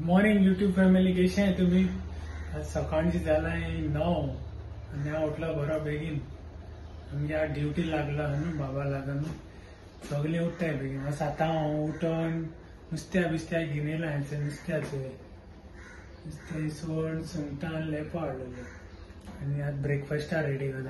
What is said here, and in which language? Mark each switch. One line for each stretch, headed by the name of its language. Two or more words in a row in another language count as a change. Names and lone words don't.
English: morning YouTube family
Marathi: कशी आहे तुम्ही?
Konkani: आज सकाळची झालाय 9 आणि हांव उठलो बरो बेगीन. आमगे आज ड्युटी लागला न्हू बाबा लागून सगळे उठताय बेगीन. आज 7 हांव उठून नुस्त्या बिस्त्या घेवन येयला हांवें नुस्त्याचें नुस्तें इसवण सुंगटां लेपो हाडलेले आनी आज ब्रेकफास्टा रेडी करता.